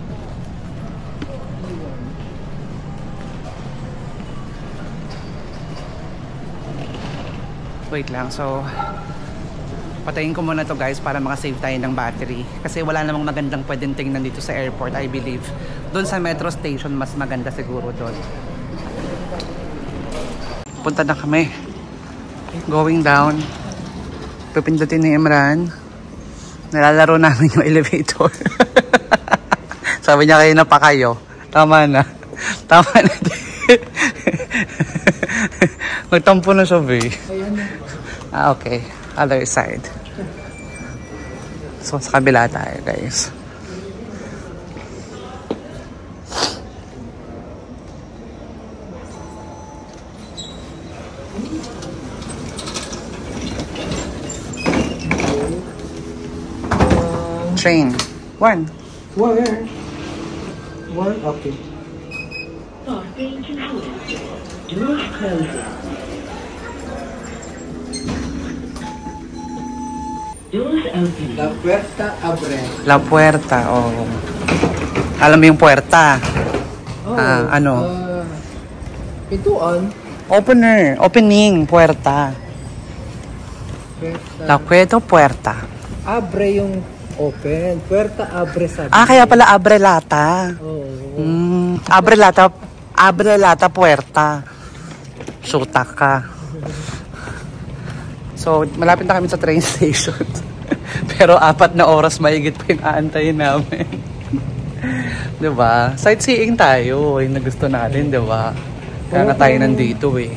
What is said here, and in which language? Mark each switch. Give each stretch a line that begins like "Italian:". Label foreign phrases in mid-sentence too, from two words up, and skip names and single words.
Filipino: Wait lang, so patayin ko muna to guys para makasave tayo ng battery. Kasi wala namang magandang pwedeng tingnan dito sa airport,
English: I believe.
Filipino: Doon sa metro station, mas maganda siguro doon. Punta na kami.
English: Going down.
Filipino: Pipindutin ni Imran. Nalalaro namin yung elevator. Sabi niya kayo na pa kayo. Tama na. Tama na. Nagtampo na siya, be.
English: Okay. Other side. So,
Filipino: sa kabila tayo, guys.
English: Train. One. Where? One?
Spanish: Okay. La Puerta Abre. La Puerta,
Filipino: oh. Alam mo yung puerta? Oh, ano? Pintuan.
English: Opener. Opening.
Spanish: Puerta. Puerta. La Puerta.
Filipino: Abre yung open.
Spanish: Puerta Abre
Filipino: sabi. Kaya pala abre lata. Oo. Abre lata puerta. Sutak ka. So, malapit na kami sa train station. Pero 4 na oras mahigit pa yung aantayin namin. Diba? Sightseeing tayo. Yung nagusto natin, diba? Kaya nga tayo nandito eh.